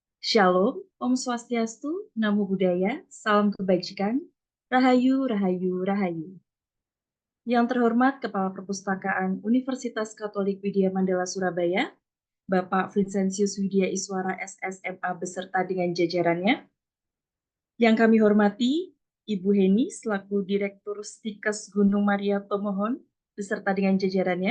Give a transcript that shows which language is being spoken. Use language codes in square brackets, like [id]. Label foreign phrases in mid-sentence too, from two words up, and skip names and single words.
[id] Shalom, [sa] ॐ स्वस्त्यस्तु, [pi] Namo Buddhaya, [id] Salam Kebajikan, Rahayu, Rahayu, Rahayu. Yang terhormat Kepala Perpustakaan Universitas Katolik Widya Mandala Surabaya, Bapak Vincentius Widya Iswara SSMA beserta dengan jajarannya. Yang kami hormati, Ibu Heni selaku Direktur Stikes Gunung Maria Tomohon beserta dengan jajarannya.